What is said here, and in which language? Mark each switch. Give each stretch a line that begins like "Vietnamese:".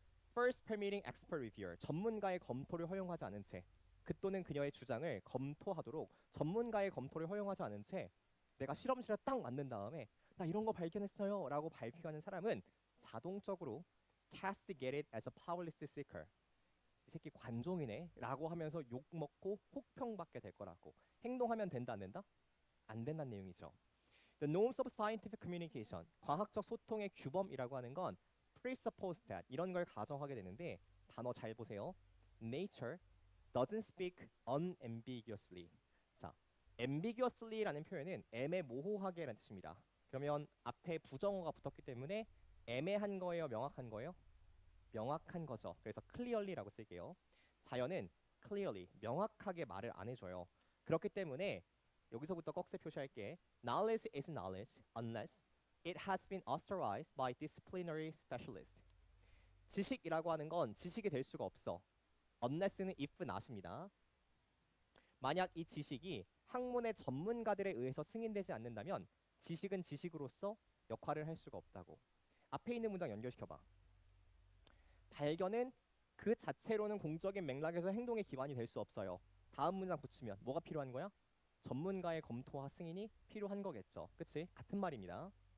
English: First permitting expert reviewer,
Korean: 전문가의 검토를 허용하지 않은 채, 그 또는 그녀의 주장을 검토하도록 전문가의 검토를 허용하지 않은 채 내가 실험실에 딱 만든 다음에 나 이런 거 발견했어요 라고 발표하는 사람은 자동적으로
English: castigated as a publicity seeker,
Korean: 이 새끼 관종이네 라고 하면서 욕먹고 혹평받게 될 거라고. 행동하면 된다 안 된다? 안 된다는 내용이죠.
English: The norms of scientific communication,
Korean: 과학적 소통의 규범이라고 하는 건
English: presuppose that,
Korean: 이런 걸 가정하게 되는데 단어 잘 보세요.
English: Nature doesn't speak unambiguously.
Korean: 자, ambiguously라는 표현은 애매모호하게라는 뜻입니다. 그러면 앞에 부정어가 붙었기 때문에 애매한 거예요, 명확한 거예요? 명확한 거죠. 그래서 clearly라고 쓸게요. 자연은 clearly, 명확하게 말을 안 해줘요. 그렇기 때문에 여기서부터 꺽쇠 표시할게.
English: Knowledge is knowledge unless it has been authorized by disciplinary specialist.
Korean: 지식이라고 하는 건 지식이 될 수가 없어. unless는 if not입니다. 만약 이 지식이 학문의 전문가들에 의해서 승인되지 않는다면 지식은 지식으로서 역할을 할 수가 없다고. 앞에 있는 문장 연결시켜봐. 발견은 그 자체로는 공적인 맥락에서 행동의 기반이 될 수 없어요. 다음 문장 붙이면 뭐가 필요한 거야? 전문가의 검토와 승인이 필요한 거겠죠. 그치? 같은 말입니다.